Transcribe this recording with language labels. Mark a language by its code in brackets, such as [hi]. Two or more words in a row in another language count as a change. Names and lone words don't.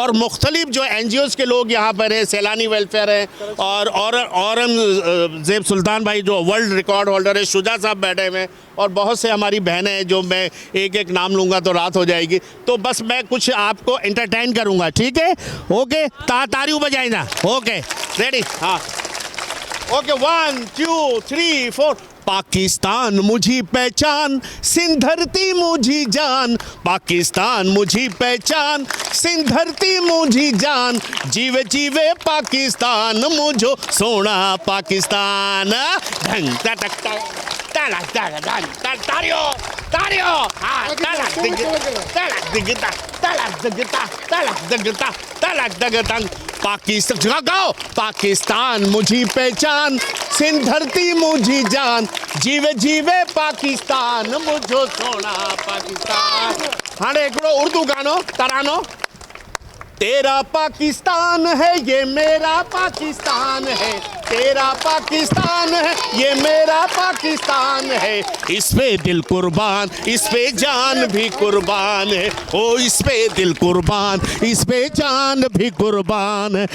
[hi] और मुख्तलिफ जो NGOs के लोग यहाँ पर हैं, सैलानी वेलफेयर है और औरंगजेब सुल्तान भाई जो [en] world record holder [hi] है, शुजा साहब बैठे हुए हैं और बहुत से हमारी बहनें हैं जो मैं एक एक नाम लूँगा तो रात हो जाएगी। तो बस मैं कुछ आपको एंटरटेन करूँगा, ठीक है, ओके। तारियों बजाई ना, [en] okay, ready, [hi] हाँ, ओके, 1 2 3 4। [sd] पाकिस्तान मुझी पहचान, सिंध धरती मुझी जान, पाकिस्तान मुझी पहचान, सिंध धरती मुझी जान, जीवे जीवे पाकिस्तान मुझो सोना पाकिस्तान। ढंग टक तारियो तारियो, हाँ, तलक दिगता तलक दगता पाकिस्तान गाओ। पाकिस्तान मुझी पहचान, सिंध धरती मुझी जान, जीवे जीवे पाकिस्तान मुझो सोना पाकिस्तान। हाणे हिकिड़ो उर्दू गानो तरानो। [hi] तेरा पाकिस्तान है ये मेरा पाकिस्तान है, तेरा पाकिस्तान है ये मेरा पाकिस्तान है, इस पे दिल कुर्बान, इस पे जान भी कुर्बान है, ओ इस पे दिल कुर्बान, इस पे जान भी कुर्बान है।